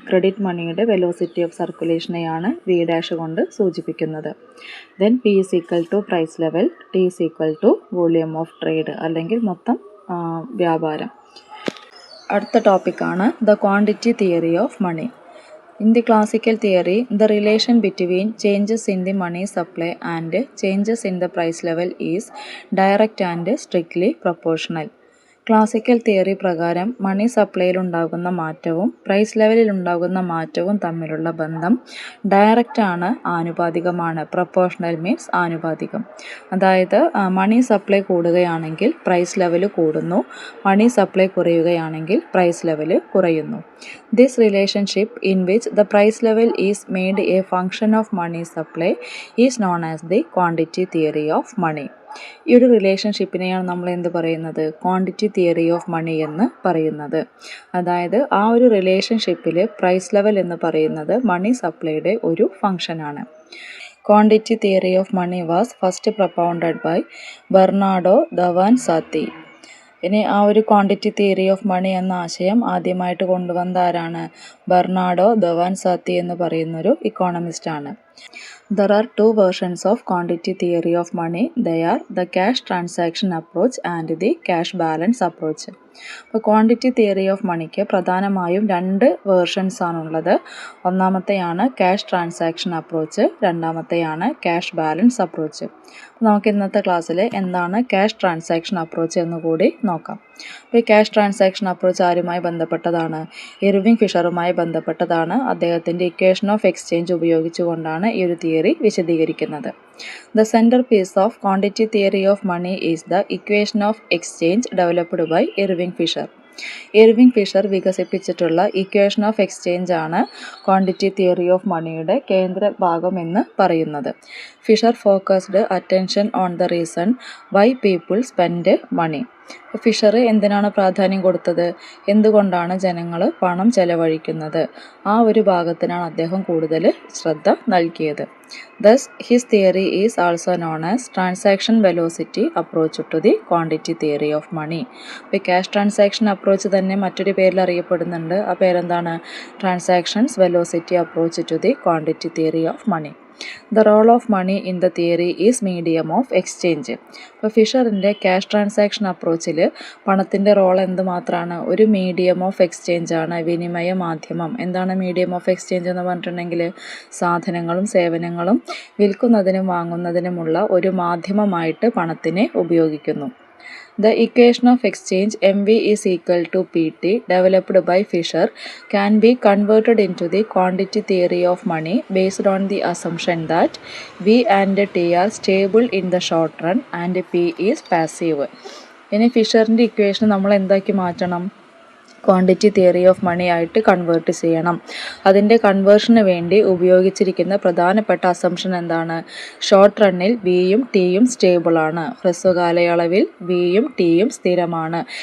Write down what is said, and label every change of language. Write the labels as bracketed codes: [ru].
[ml] Credit മണിയുടെ velocity of സർക്കുലേഷനെയാണ് V dash കൊണ്ട് സൂചിപ്പിക്കുന്നത്. [en] then P is equal to price level, T is equal to volume of trade [ml] അല്ലെങ്കിൽ മൊത്തം വ്യാപാരം. അടുത്ത ടോപ്പിക്കാണ് the quantity theory of money. [en] In the classical theory, the relation between changes in the money supply and changes in the price level is direct and strictly proportional. [ml] Classical theory പ്രകാരം മണി സപ്ലൈയിൽ ഉണ്ടാകുന്ന മാറ്റവും price ലെവലിൽ ഉണ്ടാകുന്ന മാറ്റവും തമ്മിലുള്ള ബന്ധം direct ആണ്, ആനുപാതികമാണ്. Proportional means ആനുപാതികം. അതായത് മണി സപ്ലൈ കൂടുകയാണെങ്കിൽ പ്രൈസ് ലെവൽ കൂടുന്നു, മണി സപ്ലൈ കുറയുകയാണെങ്കിൽ പ്രൈസ് ലെവൽ കുറയുന്നു. [en] This relationship in which the price level is made a function of money supply is known as the quantity theory of money. [ml] ഈ ഒരു റിലേഷൻഷിപ്പിനെയാണ് നമ്മൾ എന്ത് പറയുന്നത്? Quantity theory of money എന്ന് പറയുന്നത്. അതായത് ആ ഒരു റിലേഷൻഷിപ്പിൽ പ്രൈസ് ലെവൽ എന്ന് പറയുന്നത് മണി സപ്ലൈയുടെ ഒരു ഫംഗ്ഷനാണ്. [en] Quantity theory of money was first propounded by Bernardo Davanzati. [ml] ഇനി ആ ഒരു ക്വാണ്ടിറ്റി തിയറി ഓഫ് മണി എന്ന ആശയം ആദ്യമായിട്ട് കൊണ്ടുവന്ന ആരാണ്? ബെർണാഡോ ദവാൻസാത്തി എന്ന് പറയുന്നൊരു ഇക്കോണമിസ്റ്റാണ്. [en] There are two versions of quantity theory of money. They are the cash transaction approach and the cash balance approach. [ml] അപ്പോൾ ക്വാണ്ടിറ്റി തിയറി ഓഫ് മണിക്ക് പ്രധാനമായും രണ്ട് വേർഷൻസ് ആണുള്ളത്. ഒന്നാമത്തെയാണ് cash transaction approach, രണ്ടാമത്തെയാണ് cash balance approach. നമുക്ക് ഇന്നത്തെ ക്ലാസ്സിൽ എന്താണ് ക്യാഷ് ട്രാൻസാക്ഷൻ അപ്രോച്ച് എന്നുകൂടി നോക്കാം. അപ്പോൾ ഈ ക്യാഷ് ട്രാൻസാക്ഷൻ അപ്രോച്ച് ആരുമായി ബന്ധപ്പെട്ടതാണ്? ഇർവിംഗ് ഫിഷറുമായി ബന്ധപ്പെട്ടതാണ്. അദ്ദേഹത്തിൻ്റെ ഇക്വേഷൻ ഓഫ് എക്സ്ചേഞ്ച് ഉപയോഗിച്ചുകൊണ്ടാണ് ഈ ഒരു തിയറി വിശദീകരിക്കുന്നത്. [en] The centerpiece of quantity theory of money is the equation of exchange developed by Irving Fisher. [ml] Irving Fisher വികസിപ്പിച്ചിട്ടുള്ള equation of exchange ആണ് ക്വാണ്ടിറ്റി തിയറി ഓഫ് മണിയുടെ കേന്ദ്ര ഭാഗം എന്ന് പറയുന്നത്. [en] Fisher focused attention on the reason why people spend money. [ml] Fisher എന്തിനാണ് പ്രാധാന്യം കൊടുത്തത്? എന്തുകൊണ്ടാണ് ജനങ്ങൾ പണം ചെലവഴിക്കുന്നത്? ആ ഒരു ഭാഗത്തിനാണ് അദ്ദേഹം കൂടുതൽ ശ്രദ്ധ നൽകിയത്. [en] Thus, his theory is also known as transaction velocity approach to the quantity theory of money. [ml] ഇപ്പോൾ ക്യാഷ് ട്രാൻസാക്ഷൻ അപ്രോച്ച് തന്നെ മറ്റൊരു പേരിൽ അറിയപ്പെടുന്നുണ്ട്. ആ പേരെന്താണ്? [en] Transactions velocity approach to the quantity theory of money. The role of money in the theory is medium of exchange. [ml] ഇപ്പോൾ ഫിഷറിൻ്റെ cash transaction അപ്രോച്ചിൽ പണത്തിൻ്റെ role എന്തുമാത്രമാണ്? ഒരു മീഡിയം ഓഫ് എക്സ്ചേഞ്ച് ആണ്, വിനിമയ മാധ്യമം. എന്താണ് മീഡിയം ഓഫ് എക്സ്ചേഞ്ച് എന്ന് പറഞ്ഞിട്ടുണ്ടെങ്കിൽ സാധനങ്ങളും സേവനങ്ങളും വിൽക്കുന്നതിനും വാങ്ങുന്നതിനുമുള്ള ഒരു മാധ്യമമായിട്ട് പണത്തിനെ ഉപയോഗിക്കുന്നു. [en] The equation of exchange MV is equal to PT developed by Fisher can be converted into the quantity theory of money based on the assumption that V and T are stable in the short run and P is passive. [ml] ഇനി ഫിഷറിൻ്റെ equation നമ്മൾ എന്താക്കി മാറ്റണം? Quantity theory of money ആയിട്ട് convert ചെയ്യണം. അതിൻ്റെ കൺവേർഷന് വേണ്ടി ഉപയോഗിച്ചിരിക്കുന്ന പ്രധാനപ്പെട്ട അസംഷൻ എന്താണ്? ഷോർട്ട് റണ്ണിൽ വിയും ടിയും സ്റ്റേബിളാണ്. ഹ്രസ്വകാലയളവിൽ വിയും ടിയും സ്ഥിരമാണ്.